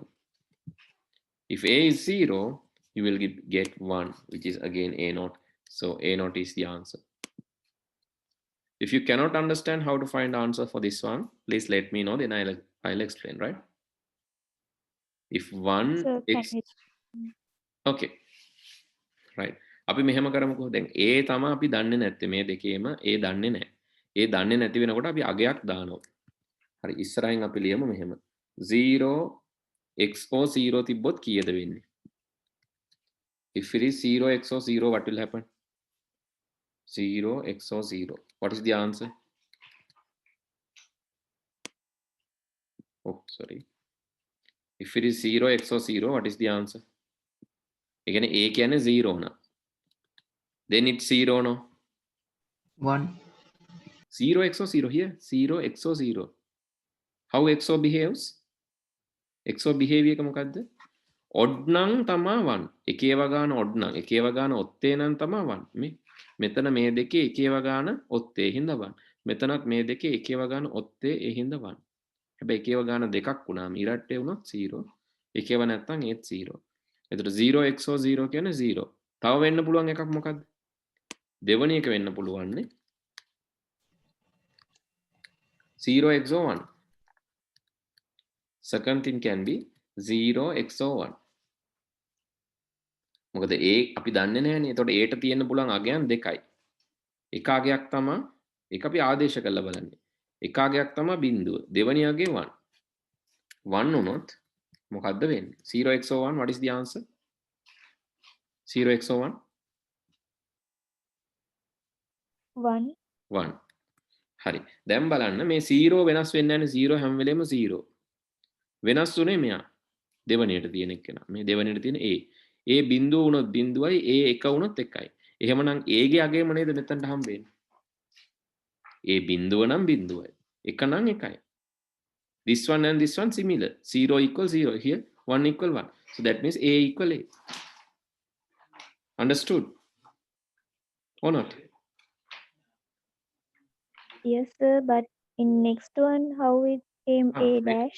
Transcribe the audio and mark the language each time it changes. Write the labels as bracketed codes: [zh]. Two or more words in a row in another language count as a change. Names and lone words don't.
[en] If A is 0, you will get 1, which is again A naught. So A naught is the answer. If you cannot understand how to find answer for this one, please let me know, then I'll explain, right? If 1 Sir, X, okay, right. [si] අපි මෙහෙම කරමුකෝ. දැන් A තමයි අපි දන්නේ නැත්තේ. මේ දෙකේම A දන්නේ නැහැ. A දන්නේ නැති වෙනකොට අපි අගයක් දානවා. හරි, ඉස්සරහින් අපි ලියමු මෙහෙම. 0 XO 0 තිබ්බොත් කීයද වෙන්නේ? [en] If it is 0 XO 0, what will happen? 0 XO 0. What is the answer? Oh, sorry. If it is 0 XO 0, what is the answer? [si] Again, A කියන්නේ 0 නා. [en] Then it's 0 no? 1. 0 XO 0 here. 0 XO 0. How XO behaves? XO behavior [si] එක මොකද්ද? odd නම් තමා 1. එකේව ගාන odd නම් එකේව ගාන ඔත්තේ නම් තමා 1. මේ මෙතන මේ දෙකේ එකේව ගාන ඔත්තේ හින්දා 1. මෙතනත් මේ දෙකේ එකේව ගාන ඔත්තේ ඒ හින්දා 1. හැබැයි එකේව ගාන දෙකක් වුණාම ඉරට්ටේ වුණොත් 0. එකේව නැත්තම් ඒත් 0. එතකොට 0 XO 0 කියන්නේ 0. තව වෙන්න පුළුවන් එකක් මොකද්ද? දෙවැනි එක වෙන්න පුළුවන් නේ. 0 XO 1. [en] Second thing can be 0 XO 1. [si] මොකද A අපි දන්නේ නැහැනේ. එතකොට A ට තියෙන්න පුළුවන් අගයන් දෙකයි. එක අගයක් තමයි ඒක අපි ආදේශ කරලා බලන්නේ. එක අගයක් තමයි බිඳුව. දෙවැනි අගේ 1. 1 වුණොත් මොකද්ද වෙන්නේ? [en] 0 XO 1, what is the answer? 0 XO 1? 1. 1. [si] හරි. දැන් බලන්න මේ 0 වෙනස් වෙන්නේ නැහැ. 0 හැම වෙලේම 0. වෙනස් උනේ මෙයා. දෙවැනියට තියෙන එක නා. මේ දෙවැනියට තියෙන A. A බිඳුව වුණොත් බිඳුවයි A එක වුණොත් එකයි. එහෙමනම් A ගේ අගයම නේද මෙතනට හම්බෙන්නේ. A බිඳුව නම් බිඳුවයි. එක නම් එකයි. [en] This one and this one similar. 0 equals 0 here. 1 equal 1. So that means A equal A. Understood? Or not? Yes, sir, but in next one, how it came A dash?